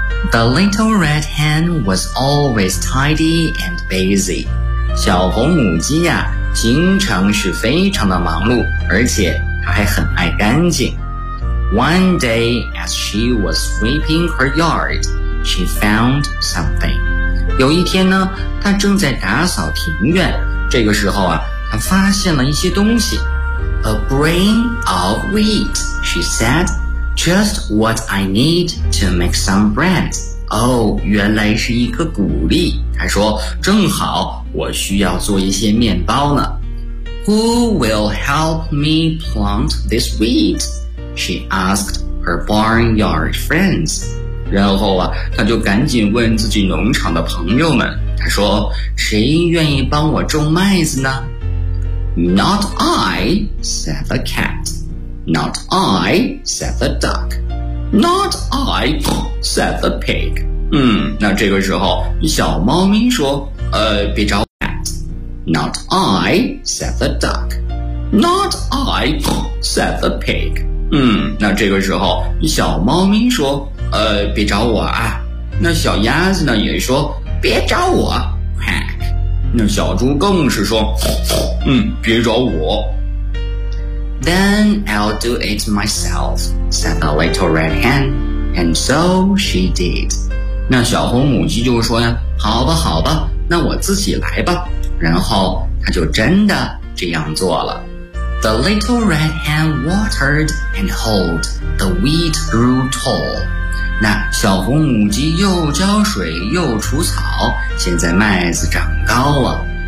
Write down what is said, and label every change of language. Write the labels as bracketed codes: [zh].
[en] The little red hen was always tidy and busy. [zh] 小红母鸡呀，经常是非常的忙碌，而且还很爱干净。 [en] One day, as she was sweeping her yard, she found something. [zh] 有一天呢，她正在打扫庭院，这个时候啊，她发现了一些东西。 [en] A grain of wheat, she said. Just what I need to make some bread. [zh] Oh, 原来是一颗谷粒。他说，正好我需要做一些面包呢。 [en] Who will help me plant this wheat? She asked her barnyard friends. [zh] 然后啊，他就赶紧问自己农场的朋友们。他说，谁愿意帮我种麦子呢？ [en] Not I, said the cat. Not I, said the duck. Not I, said the pig. [zh] 那这个时候小猫咪说别找我。 [en] Not I, said the duck. Not I, said the pig. [zh] 那这个时候小猫咪说别找我啊。那小鸭子呢也说别找我。那小猪更是说别找我。 [en] Then I'll do it myself, said the little red hen. And so she did. [zh] 那小红母鸡就说呀，好吧好吧，那我自己来吧。然后她就真的这样做了。 [en] The little red hen watered and hoed. The wheat grew tall. [zh] 那小红母鸡又浇水又除草，现在麦子长高了。